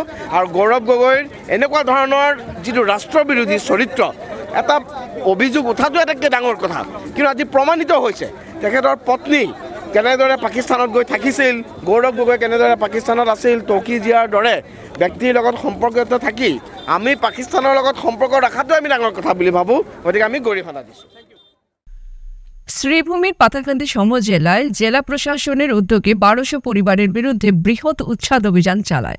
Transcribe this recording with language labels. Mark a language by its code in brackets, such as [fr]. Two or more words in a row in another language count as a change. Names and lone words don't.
[as] আৰু গৌৰৱ গগৈৰ এনেকুৱা ধৰণৰ যিটো ৰাষ্ট্ৰবিৰোধী চৰিত্ৰ, এটা অভিযোগ উঠাটো আটাইতকৈ ডাঙৰ কথা, কিন্তু আজি প্ৰমাণিত হৈছে তেখেতৰ পত্নী কেনেদৰে পাকিস্তানত গৈ থাকিছিল, গৌৰৱ গগৈ কেনেদৰে পাকিস্তানত আছিল, তৌকী জিয়াৰ দৰে ব্যক্তিৰ লগত সম্পৰ্কিত থাকি আমি পাকিস্তানৰ লগত সম্পৰ্ক ৰখাটো আমি ডাঙৰ কথা বুলি ভাবোঁ। গতিকে আমি গৰিহণা দিছোঁ। [bn] শ্রীভূমির পাতাকান্দি সমজেলায় জেলা প্রশাসনের উদ্যোগে 1200 পরিবারের বিরুদ্ধে বৃহৎ উচ্ছেদ অভিযান চালায়।